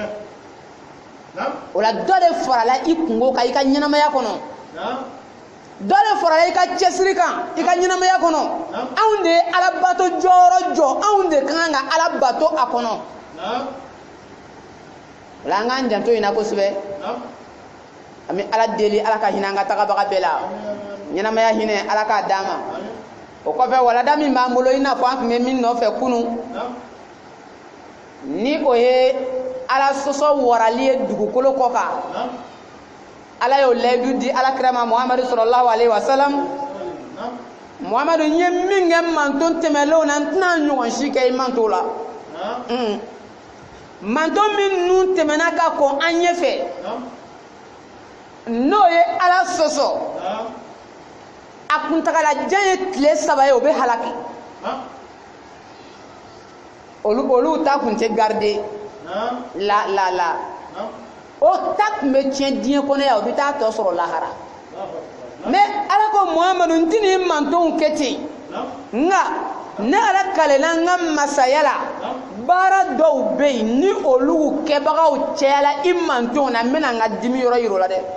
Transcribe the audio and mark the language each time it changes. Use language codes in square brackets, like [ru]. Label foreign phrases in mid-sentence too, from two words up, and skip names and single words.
[bm] o la dɔ de farala i kungo kan i ka ɲɛnamaya kɔnɔ dɔ de farala i ka cɛsiri kan i ka ɲɛnamaya kɔnɔ anw de ye alabato jɔyɔrɔ jɔ anw de ka kan ka ala bato a kɔnɔ o la an k'an janto in na kosɛbɛ ami ala deli ala ka hinɛ an ka tagabaga bɛɛ la ɲɛnamaya hinɛ ala k'a d'an ma o kɔfɛ walada min b'an bolo i n'a fɔ an tun bɛ min nɔfɛ kunun ni o ye ala sɔsɔ warali ye dugukolo kɔ kan ala y'o layidu di alakira ma muhamadu [ar] sallallahu alaihi wasallam [bm] muhamadu n ye min kɛ manton tɛmɛlenw na n tɛna ɲɔgɔn si kɛ i manto la manton min nun tɛmɛna ka kɔn an ɲɛfɛ n'o ye ala sɔsɔ a kuntagalajan ye tile 3 ye o bɛ halaki olu ta kun tɛ garde la o ta kun bɛ tiɲɛ diɲɛ kɔnɔ yan o bɛ taa tɔ sɔrɔ lahara mais ala ko muhamadu n tɛna i mantonw kɛ ten nka ne ala kalela n ka masaya la baara dɔw bɛ yen ni olu kɛbagaw cɛyala i mantonw na n bɛna n ka dimi yɔrɔ yir'o la dɛ